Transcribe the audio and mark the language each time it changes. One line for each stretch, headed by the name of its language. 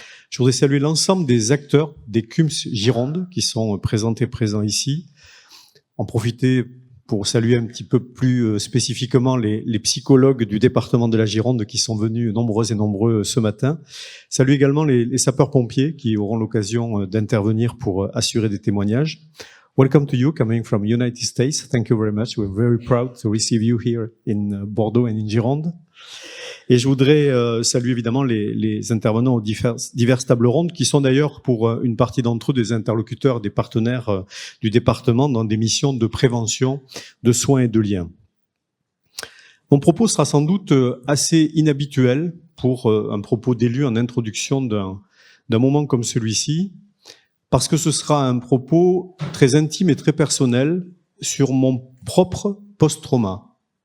French: Je voudrais saluer l'ensemble des acteurs des CUMS Gironde qui sont présents ici. En profiter pour saluer un petit peu plus spécifiquement les psychologues du département de la Gironde qui sont venus nombreux et nombreux ce matin. Saluer également les sapeurs-pompiers qui auront l'occasion d'intervenir pour assurer des témoignages.
English: Welcome to you, coming from United States. Thank you very much. We're very proud to receive you here in Bordeaux and in Gironde.
French: Et je voudrais saluer évidemment les intervenants aux diverses tables rondes, qui sont d'ailleurs pour une partie d'entre eux des interlocuteurs, des partenaires du département dans des missions de prévention, de soins et de liens. Mon propos sera sans doute assez inhabituel pour un propos d'élu en introduction d'un moment comme celui-ci, parce que ce sera un propos très intime et très personnel sur mon propre post-trauma.